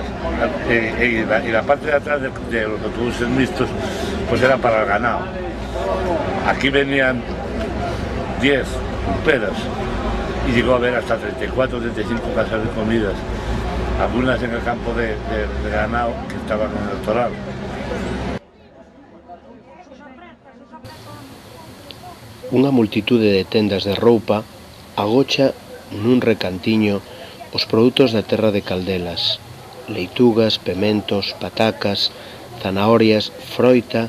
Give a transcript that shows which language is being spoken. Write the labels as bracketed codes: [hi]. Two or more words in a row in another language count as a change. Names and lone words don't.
[es] Y la parte de atrás de los autobuses mixtos pues era para el ganado. Aquí venían 10 pedas y llegó a haber hasta 34 o 35 casas de comidas, algunas en el campo de ganado que estaban en el toral. [gl] Unha multitude de tendas de roupa agocha nun recantiño os produtos da terra de Caldelas: leitugas, pementos, patacas, zanahorias, froita.